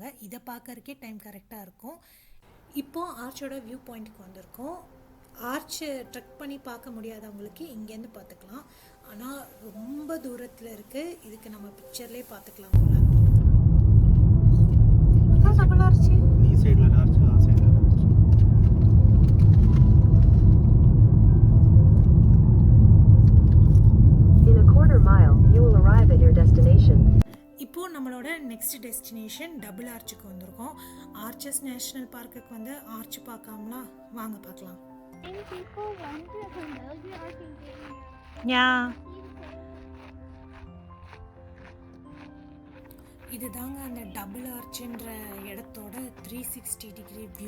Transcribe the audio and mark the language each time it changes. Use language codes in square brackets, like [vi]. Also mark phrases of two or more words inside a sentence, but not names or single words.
[ta] இதை பார்க்கறக்கே [en] time correct [ta] இருக்கும். இப்போது ஆர்ச்சோட [en] view point [ta] வந்திருக்கோம். ஆர்ச்சு ட்ரெக் பண்ணி பார்க்க முடியாதவங்களுக்கு இங்கேருந்து பார்த்துக்கலாம். ஆனால் ரொம்ப தூரத்தில் இருக்குது. இதுக்கு நம்ம பிக்சர்லேயே பார்த்துக்கலாம் போல. டபுள் ஆர்ச்சு ஈ சைட் ல ஆர்ச் ஆ சைட் ல ஆர்ச். [en] In a quarter mile, you will arrive at your destination. [ta] இப்போது நம்மளோட [en] next destination [ta] டபுள் ஆர்ச்சுக்கு வந்திருக்கோம். ஆர்ச்சஸ் நேஷ்னல் பார்க்குக்கு வந்து ஆர்ச் பார்க்காமலாம், வாங்க பார்க்கலாம். இதுதாங்க அந்த டபுள் ஆர்ச்சுன்ற இடத்தோட 360 [en] degree view.